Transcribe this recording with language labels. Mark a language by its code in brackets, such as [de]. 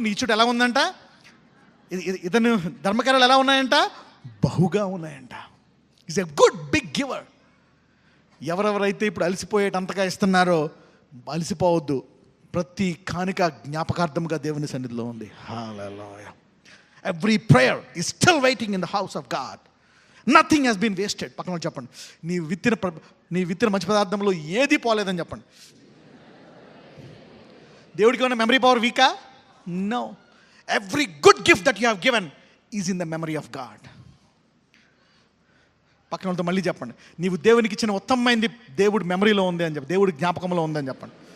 [te] నీ ఇచ్చుట ఎలా ఉందంట? ఇతను ధర్మకార్యాలు ఎలా ఉన్నాయంట? బహుగా ఉన్నాయంట. [en] Is a good big giver. [te] ఎవరెవరైతే ఇప్పుడు అలసిపోయేటంతగా ఇస్తున్నారో అలసిపోవద్దు. ప్రతి కానుక జ్ఞాపకార్థముగా దేవుని సన్నిధిలో ఉంది. హల్లెలూయా. [en] Every prayer is still waiting in the house of God. Nothing has been wasted. [te] పక్కన చెప్పండి, నీ విత్తిన మంచి పదార్థంలో ఏది పోలేదని చెప్పండి. దేవుడికి ఏమైనా memory power వీకా? [en] No. Every good gift that you have given is in the memory of God. [te] పక్కన వాళ్ళతో మళ్ళీ చెప్పండి, నీవు దేవునికి ఇచ్చిన ఉత్తమమైనది దేవుడి మెమరీలో ఉంది అని చెప్పి, దేవుడి జ్ఞాపకంలో ఉందని చెప్పండి.